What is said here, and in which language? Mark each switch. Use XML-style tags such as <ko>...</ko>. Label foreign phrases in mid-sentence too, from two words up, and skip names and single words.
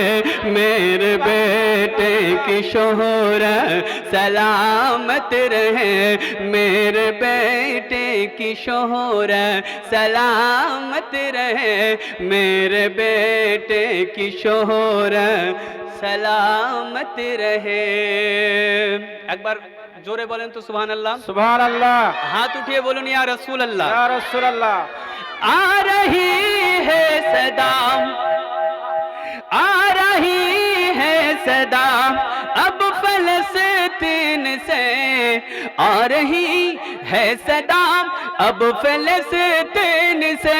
<ur>میرے بیٹے کی شہرت سلامت رہے. میرے بیٹے کی شہرت سلامت رہے. میرے بیٹے کی شہرت سلامت رہے.</ur> <bn>একবার জোরে বলেন তো</bn> <ar>سبحان الله سبحان الله.</ar> <bn>হাত উঠিয়ে বলুন</bn> <ar>يا رسول الله يا رسول الله.</ar> <ur>آ رہی ہے صدا آ رہی ہے صدا اب فلسطین سے. آ رہی ہے صدا اب فلسطین سے.</ur>